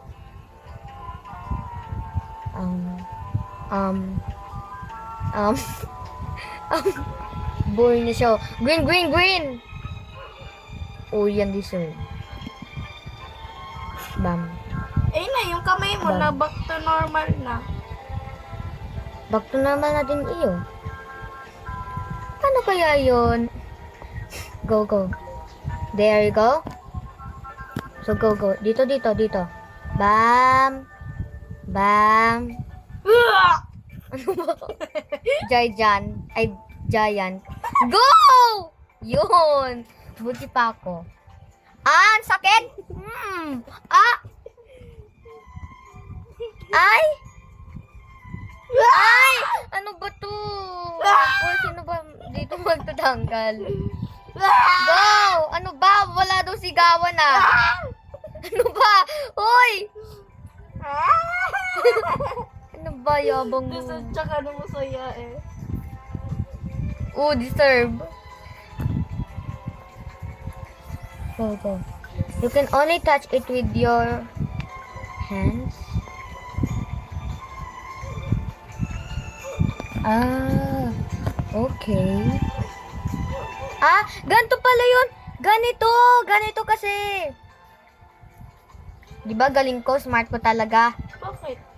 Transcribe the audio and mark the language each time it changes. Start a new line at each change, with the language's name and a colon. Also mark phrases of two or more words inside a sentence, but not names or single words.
Filipino: Boring na siya. Green! Oh, yan deserve. Bam. Eh na, yung kamay mo na
English: back to normal
Filipino: na.
English: Back to normal
Filipino: na din iyo. Paano kaya yun? Go.
English: There you go. So, go.
Filipino: Dito. Bam. Ano ba? Giant. Go! Yun. Buti pa ako. Ang sakit! Ay! Ano ba to? Sino ba dito magtatanggal? Go! Ano ba? Wala daw sigawan Ano ba? Uy! Ano ba? Yabang mo. Tsaka na masaya eh. Oh, deserve. Go.
English: You can only touch it with your hands.
Filipino: Okay. Ganito pala yun. Ganito kasi. Di ba galing ko, smart ko talaga. Bakit?